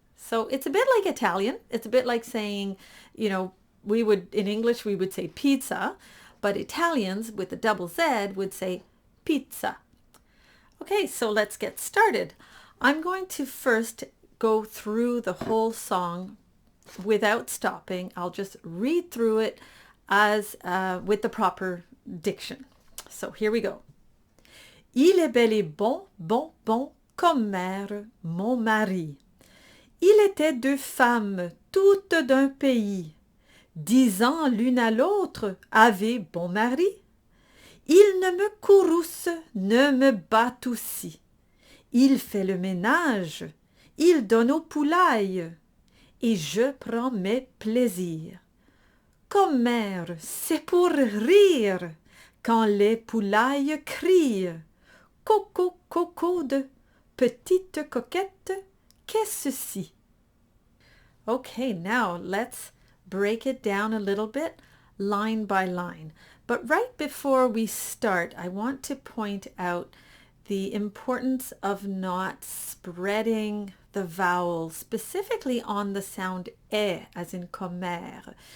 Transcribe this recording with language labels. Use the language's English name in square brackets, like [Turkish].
[English] So it's a bit like Italian. It's a bit like saying, we would, in English, we would say pizza, but Italians with the double Z would say pizza. Okay, so let's get started. I'm going to first go through the whole song without stopping. I'll just read through it as with the proper diction. So here we go. [French] Il est bel et bon, bon, bon, comme mère, mon mari. Il était deux femmes, toutes d'un pays, disant l'une à l'autre, avez bon mari. Il ne me courrouce, ne me batte aussi. Il fait le ménage, il donne aux poulailles, et je prends mes plaisirs. Comme mère, c'est pour rire, quand les poulailles crient. Coco, coco de petite coquette, qu'est-ce ceci? [English] Okay, now let's break it down a little bit, line by line. But right before we start, I want to point out the importance of not spreading the vowel, specifically on the sound e, as in commère.